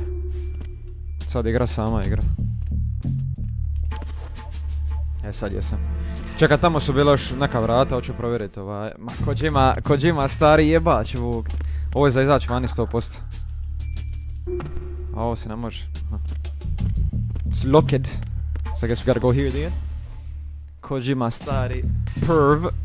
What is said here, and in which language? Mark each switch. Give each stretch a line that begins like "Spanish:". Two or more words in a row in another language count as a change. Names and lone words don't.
Croatian: Sad igra sama igra. Sad jesam. Čekaj, tamo su bila još neka vrata, hoću provjeriti ovaj. Ma, Kojima stari jebač, Vuk. Ovo je za izaći vani 100%. A ovo se ne može.
English: It's locked. So I guess we gotta go here then.
Croatian: Kojima stari perv.